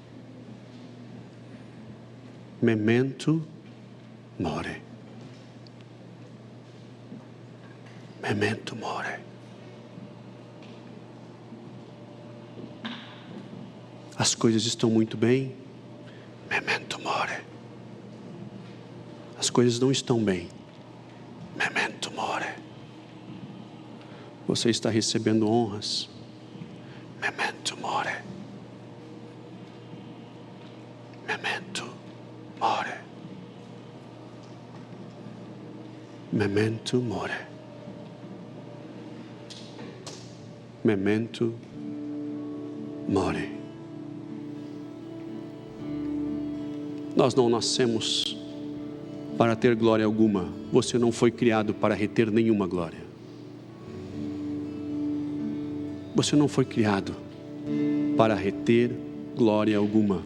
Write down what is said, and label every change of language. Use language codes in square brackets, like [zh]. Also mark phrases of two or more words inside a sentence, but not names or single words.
[la] Memento mori. Memento mori. [pt] As coisas estão muito bem, coisas não estão bem. [la] Memento mori. [pt] Você está recebendo honras. [la] Memento mori. Memento mori. Memento mori. Memento mori. [pt] Nós não nascemos para ter glória alguma. Você não foi criado para reter nenhuma glória. Você não foi criado para reter glória alguma.